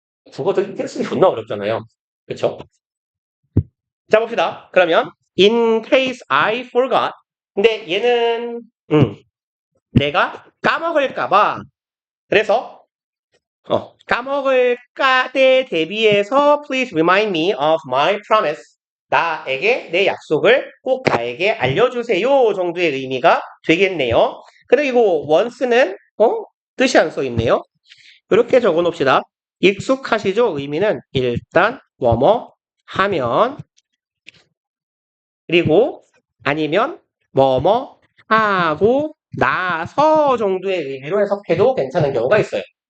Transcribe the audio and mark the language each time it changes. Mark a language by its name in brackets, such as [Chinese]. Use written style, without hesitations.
[Korean] 국어도 쓰기 존나 어렵잖아요. 그쵸? 자, 봅시다. [English] 그러면, in case I forgot. [Korean] 근데 얘는, 내가 까먹을까봐. 그래서 까먹을까 때 대비해서 [English] please remind me of my promise. [Korean] 나에게 내 약속을 꼭 나에게 알려주세요 정도의 의미가 되겠네요. 그리고 once는 뜻이 안 써 있네요. 이렇게 적어 놓읍시다. 익숙하시죠? 의미는 일단 뭐뭐 하면 그리고 아니면 뭐뭐 하고 나서 정도의 의미로 해석해도 괜찮은 경우가 있어요.